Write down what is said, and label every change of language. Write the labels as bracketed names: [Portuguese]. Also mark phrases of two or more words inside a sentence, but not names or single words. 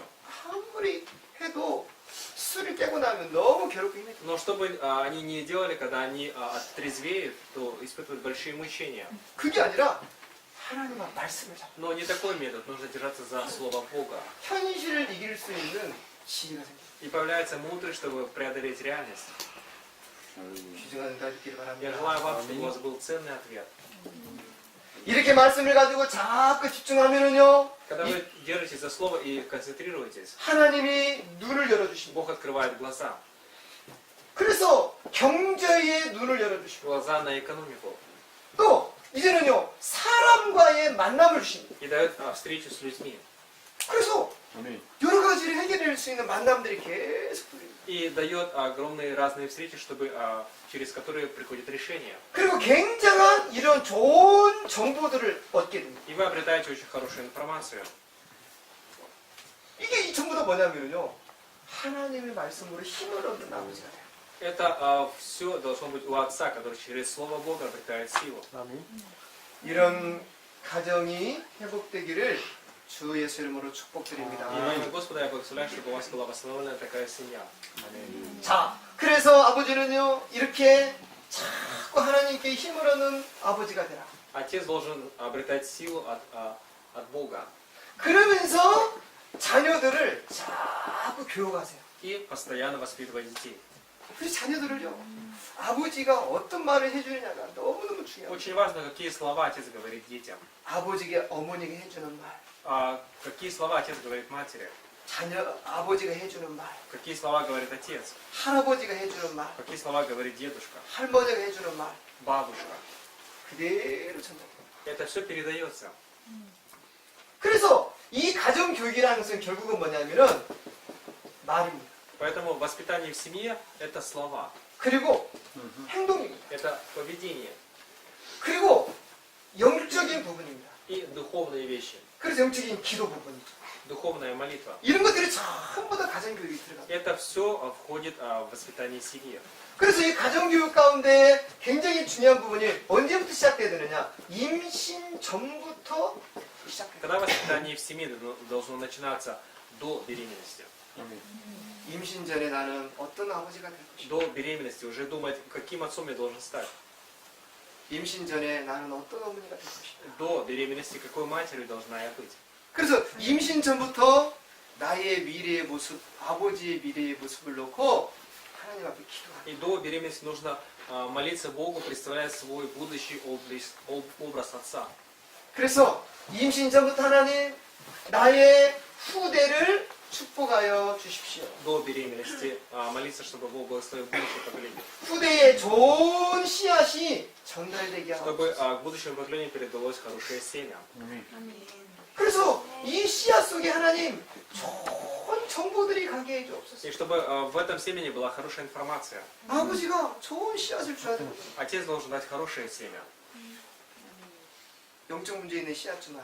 [Korean] 아무리 해도 술을 깨고 나면 너무 괴롭고 힘들죠. [Russian] Но что бы они ни делали, когда они оттрезвеют, то испытывают большие мучения. [Korean] 그게 아니라 하나님의 말씀을 잡고 [Russian] Но не такой метод, нужно держаться за слово Бога. [Korean] 현실을 이길 수 있는 지혜가 생깁니다. [Russian] И появляется мудрость, чтобы преодолеть реальность. [Korean] 귀중한 은혜가 있기를 [Russian] Я [Korean] 바랍니다. [Russian] желаю вам, чтобы у вас был ценный ответ. [Korean] 이렇게 말씀을 가지고 자꾸 집중하면은요, [Russian] Когда вы держитесь за слово и концентрируетесь, [Korean] 하나님이 눈을 열어주십니다. [Russian] Бог открывает глаза. [Korean] 그래서 경제의 눈을 열어주시고, [Russian] Глаза на экономику. [Korean] 또 이제는요, 사람과의 만남을 주십니다. [Russian] И дает встречу с людьми. [Korean] 그래서 아멘. 여러 가지를 해결할 수 있는 만남들이 계속 풀립니다. [Russian] И дает огромные разные встречи, чтобы, через которые приходит решение. [Korean] 그리고 굉장한 이런 좋은 정보들을 얻게 됩니다. [Russian] И вы обретаете очень хорошую информацию. [Korean] 이게 전부 다 뭐냐면요, 하나님의 말씀으로 힘을 얻는 아버지가 돼요. [Russian] Это все должно быть у Отца, который через Слово Бога обретает силу. [Korean] 이런 가정이 회복되기를 주 예수 이름으로 축복드립니다. [Russian] И во имя Господа я благословляю, чтобы у вас была восстановлена такая семья. [Korean] 자, 그래서 아버지는요, 이렇게 자꾸 하나님께 힘을 얻는 아버지가 되라. [Russian] Отец должен обретать силу от Бога. [Korean] 그러면서 자녀들을 자꾸 교육하세요. [Russian] И постоянно воспитывать детей. [Korean] 그 자녀들을요, 아버지가 어떤 말을 해주느냐가 너무너무 중요해요. [Russian] Очень важно, какие слова отец говорит детям. [Korean] 아버지가 어머니가 해주는 말, [Russian] Какие слова отец говорит матери. [Korean] 아버지가 해주는 말, [Russian] Какие слова говорит отец. [Korean] 할아버지가 해주는 말, [Russian] Какие слова говорит дедушка, [Korean] 할머니가 해주는 말, [Russian] бабушка. [Korean] 그대로 전달해요. [Russian] Это все передается. [Korean] 그래서 이 가정 교육이라는 것은 결국은 뭐냐면은 말입니다. [Russian] Поэтому воспитание в семье – это слова. [Korean] 그리고 행동입니다. [Russian] Это поведение [Korean] 그리고 영적인 부분입니다. [Russian] и духовные вещи, [Korean] 그래서 영적인 기도 부분이죠. [Russian] духовная молитва. [Korean] 이런 것들이 전부 다 가정교육이 들어갑니다. [Russian] Это все входит в воспитание семьи. [Korean] 그래서 이 가정교육 가운데 굉장히 중요한 부분이 언제부터 시작돼야 되느냐? 임신 전부터 시작해요. [Russian] Когда воспитание в семье должно начинаться до беременности. [Korean] 임신 전에 나는 어떤 아버지가 될 것인가? [Russian] До беременности уже думать, каким отцом я должен стать. [Korean] 임신 전에 나는 어떤 어머니가 될 것인가? [Russian] До беременности какой матерью должна я быть. [Korean] 그래서 임신 전부터 나의 미래의 모습, 아버지의 미래의 모습을 놓고 하나님 앞에 기도하는 [Russian] И до беременности нужно молиться Богу, представляя свой будущий образ отца. [Korean] 그래서 임신 전부터 하나님 나의 후대를 축복하여 주십시오. [Russian] До беременности молиться, чтобы Бог благословил будущее поколение. [Korean] 후대에 좋은 씨앗이 전달되게 하고 [Russian] Чтобы к будущему поколению передалось хорошее семя. [Korean] 그래서 이 씨앗 속에 하나님 좋은 정보들이 가게 해주옵소서. [Russian] И чтобы в этом семени была хорошая информация. [Korean] 아버지가 좋은 씨앗을 줘야 됩니다. [Russian] Отец должен дать хорошее семя. [Korean] 영적 문제 있는 씨앗주만